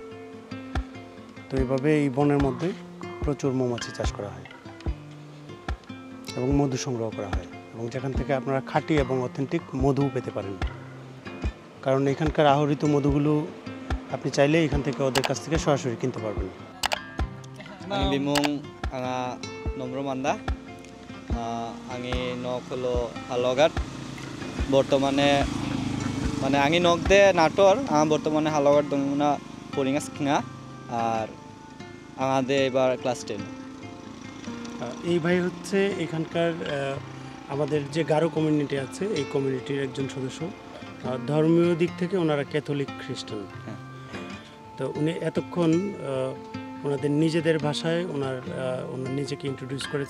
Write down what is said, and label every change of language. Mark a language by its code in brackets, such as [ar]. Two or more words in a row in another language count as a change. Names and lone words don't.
[bn] তো এইভাবে এই বনের মধ্যে প্রচুর মৌমাছি চাষ করা হয় এবং মধু সংগ্রহ করা হয়, এবং যেখান থেকে আপনারা খাঁটি এবং অথেন্টিক মধু পেতে পারেন। কারণ এখানকার আহরিত মধুগুলো আপনি চাইলে এখান থেকে ওদের কাছ থেকে সরাসরি কিনতে পারবেন। [grt] Ang bimong anga nomro manda angi nok holo halogat bortomane mane angi nok de nator bortomane halogat dongna poringa skina [bn] আর আমাদের এবার ক্লাস 10। এই ভাই হচ্ছে এখানকার আমাদের যে গারো কমিউনিটি আছে এই কমিউনিটির একজন সদস্য। ধর্মীয় দিক থেকে ওনারা ক্যাথলিক খ্রিস্টান। তো উনি এতক্ষণ ওনাদের নিজেদের ভাষায় ওনার নিজেকে ইন্ট্রোডিউস করেছে।